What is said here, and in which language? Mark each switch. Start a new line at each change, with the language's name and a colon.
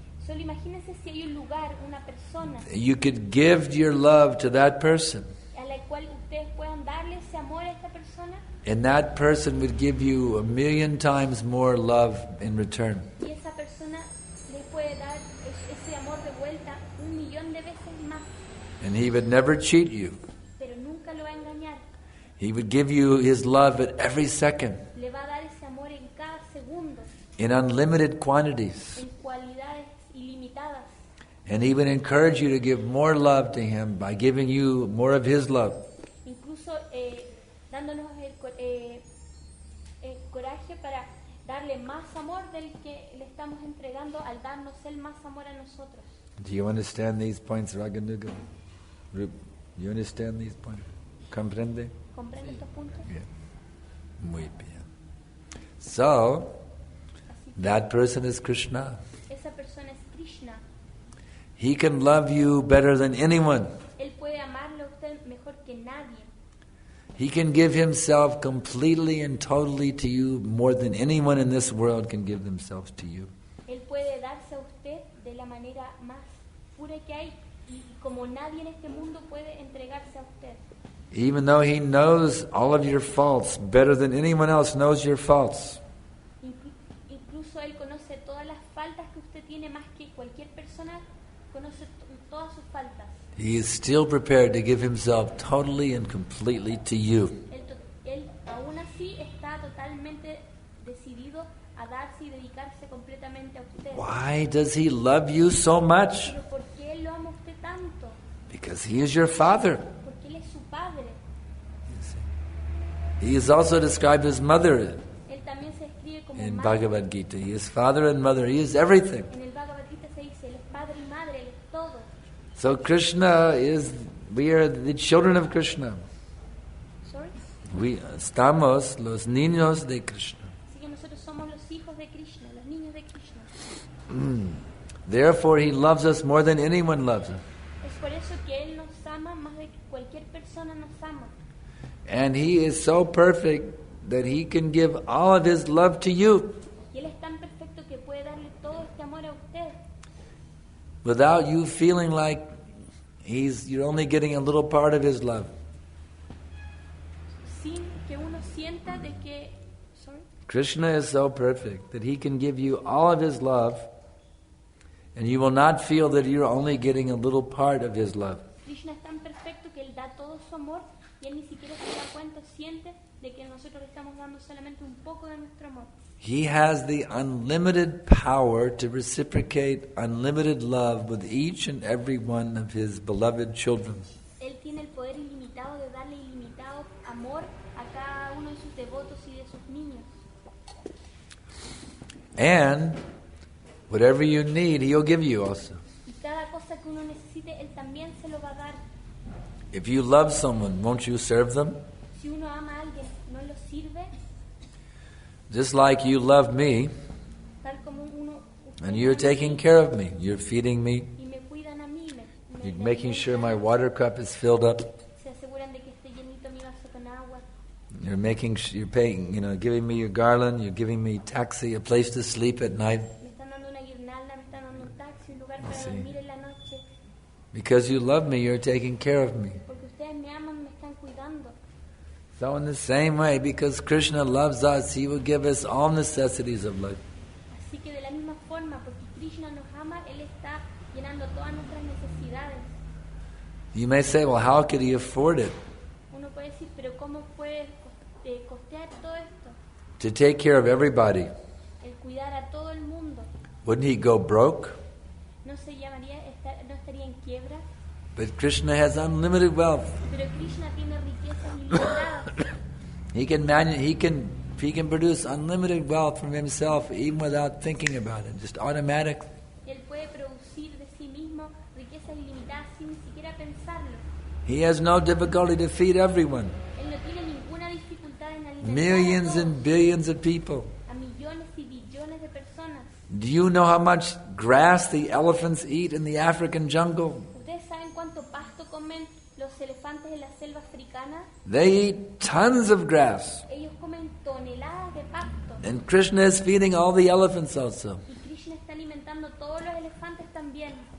Spanish: Solo imagínense si hay un lugar, una persona
English: you could give your love to that person,
Spanish: a la cual ustedes puedan darle ese amor a esta persona
English: and that person would give you 1,000,000 times more love in return.
Spanish: y esa persona les puede dar ese amor de vuelta 1,000,000 de veces más,
English: And he would never cheat you.
Spanish: pero nunca lo va a engañar.
English: He would give you his love at every second,
Spanish: Le va a dar ese amor en cada segundo,
English: in unlimited quantities.
Spanish: en cualidades ilimitadas.
English: And he would encourage you to give more love to him by giving you more of his love.
Spanish: Incluso dándonos el coraje para darle más amor del que le estamos entregando al darnos él más amor a nosotros.
English: Do you understand these points, Raganuga? Do you understand these points?
Spanish: ¿Comprende? ¿Comprende estos puntos?
English: Yeah.
Spanish: Muy bien.
English: So, that person is Krishna.
Spanish: Esa persona es Krishna.
English: He can love you better than anyone.
Spanish: Él puede amarle a usted mejor que nadie.
English: He can give himself completely and totally to you more than anyone in this world can give themselves to you.
Spanish: Él puede darse a usted de la manera más pura que hay y como nadie en este mundo puede entregarse a usted.
English: Even though he knows all of your faults better than anyone else knows your faults.
Spanish: Incluso él conoce todas las faltas que usted tiene más que cualquier persona conoce todas sus faltas.
English: He is still prepared to give himself totally and completely to you.
Spanish: Él aún así está totalmente decidido a darse y dedicarse completamente a usted.
English: Why does He love you so much?
Spanish: Pero ¿por qué Él lo ama a usted tanto?
English: Because He is your Father.
Spanish: Porque Él es su padre.
English: He is also described as Mother
Spanish: Él también se describe como
English: in
Spanish: madre.
English: Bhagavad-gītā. He is Father and Mother. He is everything.
Spanish: En el Bhagavad-gītā se dice, Él es padre y madre, Él es todo.
English: So Krishna is, we are the children of Krishna. Sorry. We
Spanish: estamos los niños de Krishna. Así que nosotros somos los hijos de Krishna, los niños de Krishna.
English: Therefore He loves us more than anyone loves us.
Spanish: Es por eso que Él nos ama más de que cualquier persona nos ama.
English: And He is so perfect that He can give all of His love to you
Spanish: Y Él es tan perfecto que puede darle todo este amor a usted,
English: without you feeling like you're only getting a little part of His love.
Spanish: sin que uno sienta de que...
English: Sorry. Krishna is so perfect that He can give you all of His love, and you will not feel that you're only getting a little part of His love.
Spanish: Krishna es tan perfecto que Él da todo su amor y Él ni siquiera se da cuenta, siente de que nosotros le estamos dando solamente un poco de nuestro amor.
English: He has the unlimited power to reciprocate unlimited love with each and every one of His beloved children.
Spanish: Él tiene el poder ilimitado de darle ilimitado amor a cada uno de sus devotos y de sus niños.
English: And whatever you need, He'll give you also.
Spanish: Y cada cosa que uno necesite, Él también se lo va a dar.
English: If you love someone, won't you serve them?
Spanish: Si uno ama a alguien, ¿no lo sirve?
English: Just like you love me,
Spanish: Tal como uno... usted
English: and you're
Spanish: ama
English: taking care of me. You're feeding me.
Spanish: y me cuidan a mí,
English: You're making sure my water cup is filled up.
Spanish: se aseguran de que esté llenito mi vaso con agua.
English: You're paying, giving me your garland. You're giving me taxi, a place to sleep at night.
Spanish: Me están dando una guirnalda, me están dando un taxi, un lugar para Sí. dormir en la noche.
English: Because you love me, you're taking care of me.
Spanish: Porque ustedes me aman, me están cuidando.
English: So in the same way, because Krishna loves us, He will give us all necessities of life.
Spanish: Así que de la misma forma, porque Krishna nos ama, Él está llenando todas nuestras necesidades.
English: You may say, well, how could He afford it?
Spanish: Uno puede decir, pero ¿cómo puede costear todo esto?
English: To take care of everybody.
Spanish: El cuidar a todo el mundo.
English: Wouldn't He go broke?
Spanish: ¿No se llamaría, no estaría en quiebra?
English: But Krishna has unlimited wealth.
Spanish: Pero Krishna tiene riquezas ilimitadas.
English: He can produce unlimited wealth from Himself even without thinking about it, just automatically.
Spanish: Él puede producir de sí mismo riquezas ilimitadas sin ni siquiera pensarlo.
English: He has no difficulty to feed everyone.
Spanish: Él no tiene ninguna dificultad en alimentar
English: Millions
Spanish: a, todos,
English: and billions of people.
Spanish: a millones y billones de personas.
English: Do you know how much grass the elephants eat in the African jungle?
Spanish: ¿Ustedes saben cuánto pasto comen los elefantes en la selva africana?
English: They eat tons of grass.
Spanish: Ellos comen toneladas de pasto.
English: And Krishna is feeding all the elephants also.
Spanish: Y Krishna está alimentando todos los elefantes también.